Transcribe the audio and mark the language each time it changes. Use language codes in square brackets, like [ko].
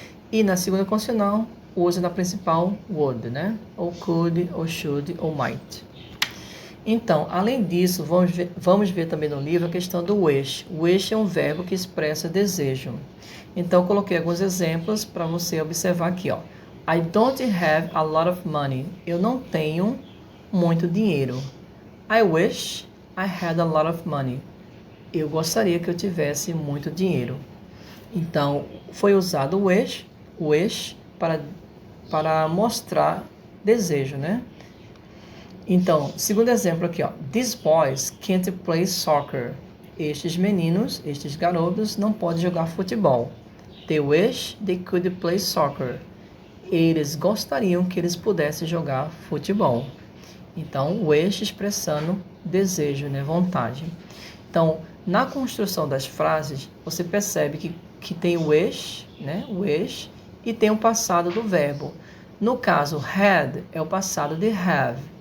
[pt] E na segunda condicional, usa na principal would, né? Ou could, ou should, ou might. Então, além disso, vamos ver também no livro a questão do wish. Wish é um verbo que expressa desejo. Então, eu coloquei alguns exemplos para você observar aqui, ó. [en] I don't have a lot of money. [pt] Eu não tenho muito dinheiro. [en] I wish I had a lot of money. [pt] Eu gostaria que eu tivesse muito dinheiro. Então, foi usado o wish para mostrar desejo, né? Então, segundo exemplo aqui, ó. [en] These boys can't play soccer. [pt] Estes meninos, estes garotos, não podem jogar futebol. [en] They wish they could play soccer. [pt] Eles gostariam que eles pudessem jogar futebol. Então, wish expressando desejo, né? Vontade. Então, na construção das frases, você percebe que tem wish, né? Wish, e tem o passado do verbo. No caso, had é o passado de have.